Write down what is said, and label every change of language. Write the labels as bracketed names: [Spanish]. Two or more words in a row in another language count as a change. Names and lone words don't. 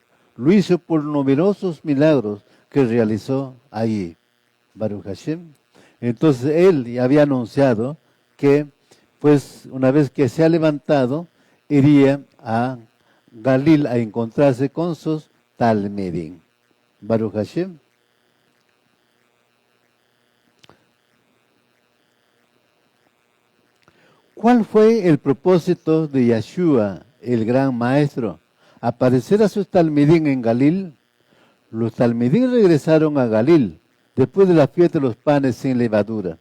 [Spanish] Lo hizo por numerosos milagros que realizó allí. [Hebrew] ברוך השם. [Spanish] Entonces él ya había anunciado que, pues, una vez que se ha levantado, iría a Galil a encontrarse con sus talmidín. [Hebrew] ברוך השם. [Spanish] ¿Cuál fue el propósito de Yeshua, el gran maestro? Aparecer a sus talmidín en Galil. Los talmidín regresaron a Galil después de la fiesta de los panes sin levadura.